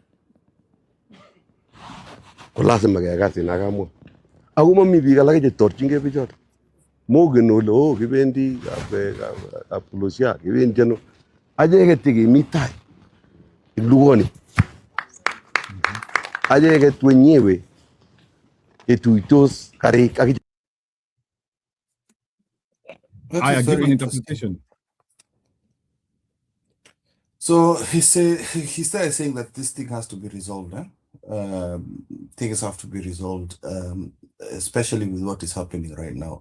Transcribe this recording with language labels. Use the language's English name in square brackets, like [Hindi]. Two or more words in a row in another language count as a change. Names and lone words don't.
[Kalenjin] ko lazima kekasin akamwa ako mami biik alak chetorchingei bichoto mogen ole kibendi kapolosia kibendi ano acheket chekemi tai lugoni acheket wenyewe ketuitos karik ak [English] I give an interpretation. So he started saying that this thing has to be resolved. Things have to be resolved, especially with what is happening right now.